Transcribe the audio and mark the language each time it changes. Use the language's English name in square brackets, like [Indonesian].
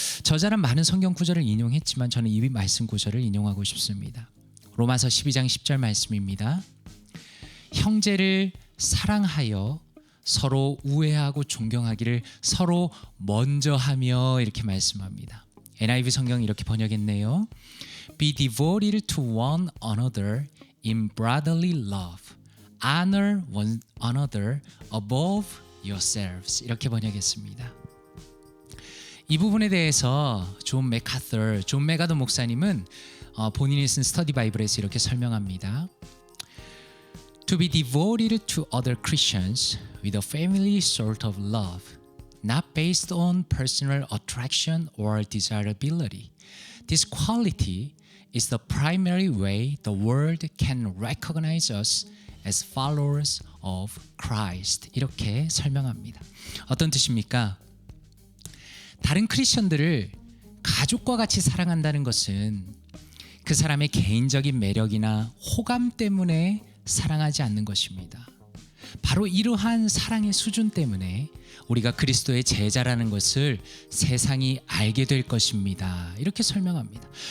[Korean] 저자는 많은 성경 구절을 인용했지만 저는 이 말씀 구절을 인용하고 싶습니다. 로마서 12장 10절 말씀입니다. 형제를 사랑하여 서로 우애하고 존경하기를 서로 먼저 하며, 이렇게 말씀합니다. NIV 성경이 이렇게 번역했네요. [English] Be devoted to one another in brotherly love. Honor one another above yourselves. [Korean] 이렇게 번역했습니다. 이 부분에 대해서 존 맥가더 목사님은 본인이 쓴 스터디 바이블에서 이렇게 설명합니다. [English] To be devoted to other Christians with a family sort of love, not based on personal attraction or desirability. This quality is the primary way the world can recognize us as followers of Christ. [Korean] 이렇게 설명합니다. 어떤 뜻입니까? 다른 크리스천들을 가족과 같이 사랑한다는 것은 그 사람의 개인적인 매력이나 호감 때문에 사랑하지 않는 것입니다. 바로 이러한 사랑의 수준 때문에 우리가 그리스도의 제자라는 것을 세상이 알게 될 것입니다. 이렇게 설명합니다.